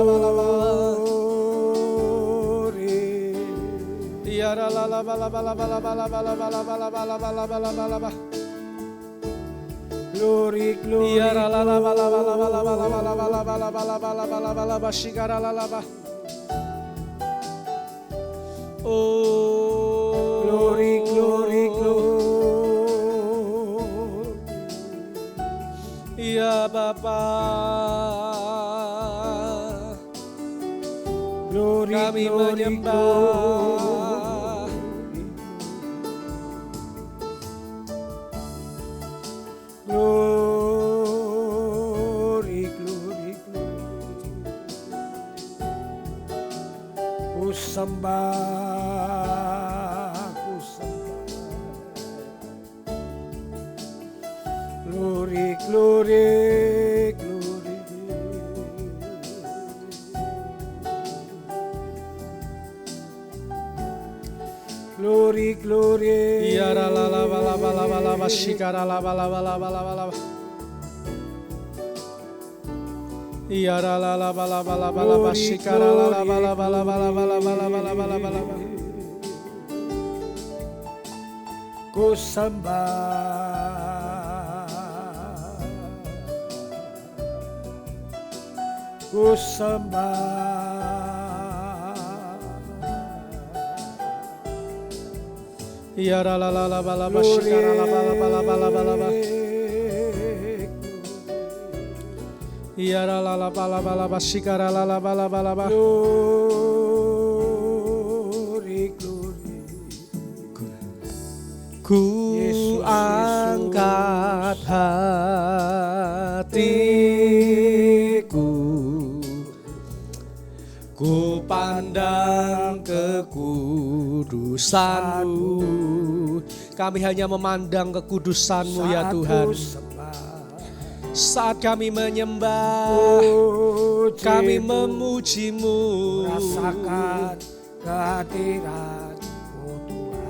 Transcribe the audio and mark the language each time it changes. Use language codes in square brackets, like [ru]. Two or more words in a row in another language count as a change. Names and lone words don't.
[en] Glory. Ya la la la la la la la la. Glory, glory. Ya la la la la la la la shikara la la ba. Oh, glory, glory, glory. [id] Ya Bapa, [en] glory, [id] kami [en] glory, [id] menyembah. [en] Glory, glory, glory. [id] Ku sembah, ku sembah. [en] Glory, glory, glory. Glory, glory. Ya la la la la la la shikara la la la la. Ya la la la la la shikara la la la. [id] Ku sembah, ku sembah. Ya la la la la la shikara la la. Ya la la la la shikara la la la. [en] Glory, glory. [id] Ku Yesus, angkat hatiku, ku pandang kekudusan-Mu. Kami hanya memandang kekudusan-Mu ya Tuhan. Saat kami menyembah, kami memuji-Mu. Rasakan kehadiran-Mu Tuhan.